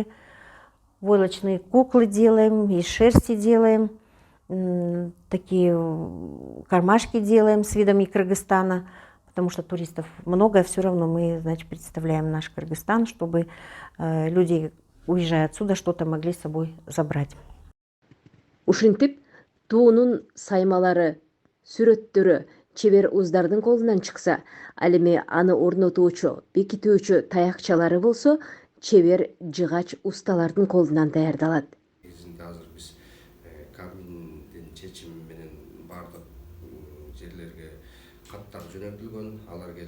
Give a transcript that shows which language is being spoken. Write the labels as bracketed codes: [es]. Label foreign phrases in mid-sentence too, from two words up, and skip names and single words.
[ru] Войлочные куклы делаем, из шерсти делаем, такие кармашки делаем с видами Кыргызстана, потому что туристов много, все равно мы, значит, представляем наш Кыргызстан, чтобы люди, уезжая отсюда, что-то могли с собой забрать. [ky] Ушинтип, туунун саймалары, сүрөттөрү чебер уздардын колунан чыкса, ал эми аны орнотуучу, бекитүүчү таякчалары болсо, чебер жыгач усталардын колунан даярдалат. Азыр биз Кабминдин чечими менен бардык жерлерге каттар жөнөтүлгөн, алар келип